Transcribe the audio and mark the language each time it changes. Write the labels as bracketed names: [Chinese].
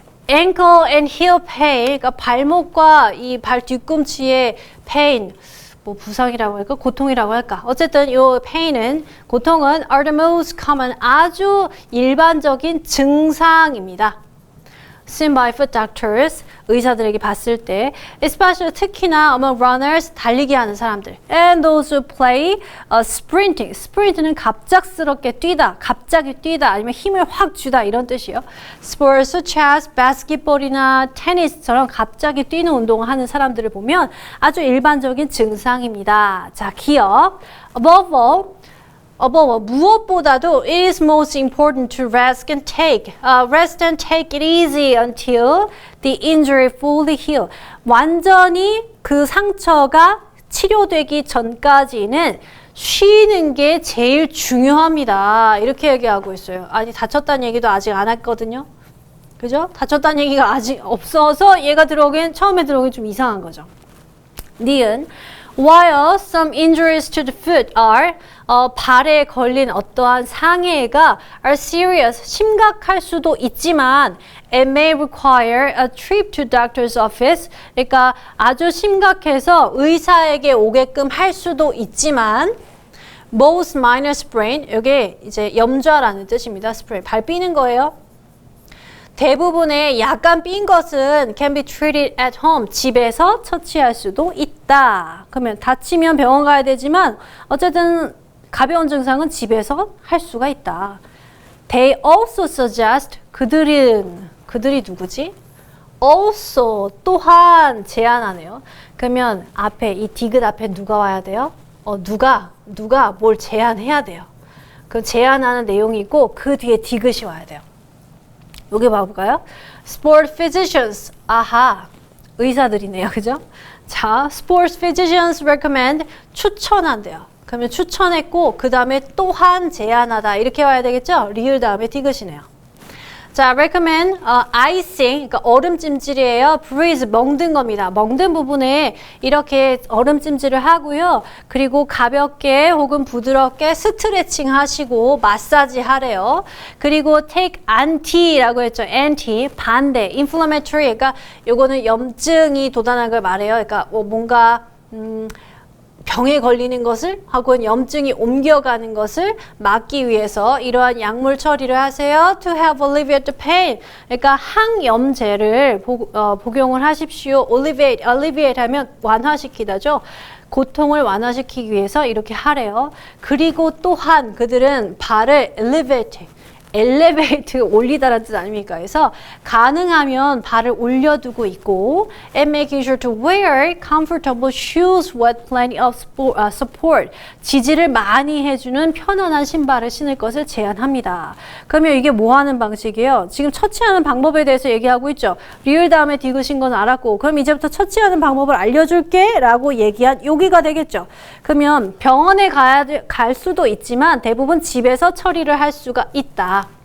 [English] ankle and heel pain, [Korean] 그러니까 발목과 이 발 뒤꿈치의 pain, 뭐 부상이라고 할까? 고통이라고 할까? 어쨌든 이 pain은, 고통은 [English] are the most common, [Korean] 아주 일반적인 증상입니다. [English] seen by foot doctors, [Korean] 의사들에게 봤을 때, [English] especially [Korean] 특히나 [English] among runners, [Korean] 달리기 하는 사람들, [English] and those who play sprinting. [Korean] sprint는 갑작스럽게 뛰다, 갑자기 뛰다, 아니면 힘을 확 주다 이런 뜻이에요. [English] sports such as [Korean] basketball이나 테니스처럼 갑자기 뛰는 운동을 하는 사람들을 보면 아주 일반적인 증상입니다. 자, 기억. [English] above all, [Korean] 무엇보다도 [English] it is most important to rest and take it easy until the injury fully heal. [Korean] 완전히 그 상처가 치료되기 전까지는 쉬는 게 제일 중요합니다. 이렇게 얘기하고 있어요. 아니, 다쳤다는 얘기도 아직 안 했거든요. 그죠? 다쳤다는 얘기가 아직 없어서 얘가 처음에 들어오긴 좀 이상한 거죠. [English] 니은 While some injuries to the foot are, [Korean] 발에 걸린 어떠한 상해가 [English] are serious, [Korean] 심각할 수도 있지만 [English] it may require a trip to doctor's office, [Korean] 그러니까 아주 심각해서 의사에게 오게끔 할 수도 있지만 [English] most minor sprain, [Korean] 이게 이제 염좌라는 뜻입니다. [English] sprain, [Korean] 발 삐는 거예요. 대부분의 약간 삔 것은 [English] can be treated at home. [Korean] 집에서 처치할 수도 있다. 그러면 다치면 병원 가야 되지만 어쨌든 가벼운 증상은 집에서 할 수가 있다. [English] They also suggest [Korean] 그들이 누구지? also 또한 제안하네요. 그러면 앞에 이 디귿 앞에 누가 와야 돼요? 누가 뭘 제안해야 돼요. 그 제안하는 내용이 있고 그 뒤에 디귿이 와야 돼요. 여기 봐볼까요? Sport physicians. 아하. 의사들이네요. 그죠? [English] 자, sports physicians recommend. [Korean] 추천한대요. 그러면 추천했고, 그 다음에 또한 제안하다. 이렇게 와야 되겠죠? 리을 다음에 디귿이네요. 자, recommend, icing, 그러니까 얼음찜질이에요. freeze, 멍든 겁니다. 멍든 부분에 이렇게 얼음찜질을 하고요. 그리고 가볍게 혹은 부드럽게 스트레칭 하시고 마사지 하래요. 그리고 [English] take anti [Korean] 라고 했죠. anti, 반대, inflammatory, 그러니까 요거는 염증이 도달한 걸 말해요. 그러니까 뭔가, 병에 걸리는 것을 혹은 염증이 옮겨가는 것을 막기 위해서 이러한 약물 처리를 하세요. [English] To help alleviate the pain. [Korean] 그러니까 항염제를 복용을 하십시오. alleviate 하면 완화시키다죠. 고통을 완화시키기 위해서 이렇게 하래요. 그리고 또한 그들은 발을 엘리베이트 올리다라는 뜻 아닙니까? 그래서 가능하면 발을 올려두고 있고 [English] and making sure to wear comfortable shoes with plenty of support. [Korean] 지지를 많이 해주는 편안한 신발을 신을 것을 제안합니다. 그러면 이게 뭐 하는 방식이에요? 지금 처치하는 방법에 대해서 얘기하고 있죠. 리을 다음에 디귿인 건 알았고 그럼 이제부터 처치하는 방법을 알려줄게 라고 얘기한 여기가 되겠죠. 그러면 병원에 갈 수도 있지만 대부분 집에서 처리를 할 수가 있다.